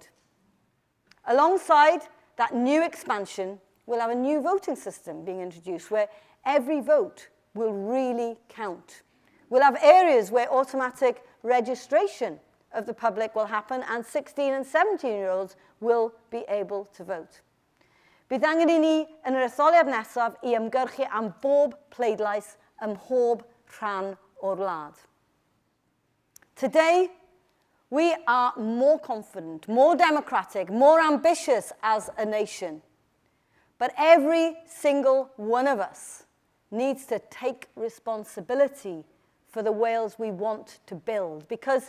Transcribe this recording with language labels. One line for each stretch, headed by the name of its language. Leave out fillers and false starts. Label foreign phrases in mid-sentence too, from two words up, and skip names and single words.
English: Alongside that new expansion, we'll have a new voting system being introduced where every vote will really count. We'll have areas where automatic registration of the public will happen and 16 and 17-year-olds will be able to vote.
Welsh: Bydd angen I ni yn yr etholiad nesaf I ymgyrchu am bob pleidlais ym mhob rhan o'r wlad.
English: Today, we are more confident, more democratic, more ambitious as a nation. But every single one of us needs to take responsibility for the Wales we want to build, because